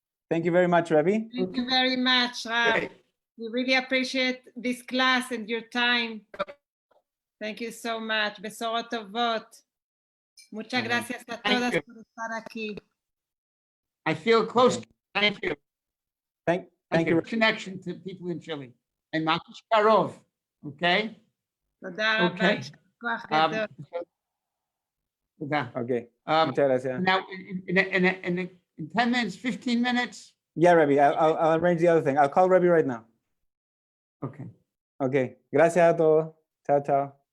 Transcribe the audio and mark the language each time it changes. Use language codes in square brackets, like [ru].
[en] Thank you very much, Rabbi. Thank you very much, Rab. Okay. We really appreciate this class and your time. Thank you so much. [he] Besorot tovot. [es] Muchas gracias a todas por estar aquí. [en] I feel close. Thank you. Thank you. Connection to people in Chile. And Makish Karov. Okay? [he] תודה רבה. Okay. כוח גדול. [es] Okay. Muchas gracias. [en] Now, in 10 minutes, 15 minutes. Yeah, Rabbi, I'll arrange the other thing. I'll call Rabbi right now. Okay. [es] Okay. Gracias a todos. Chao, chao.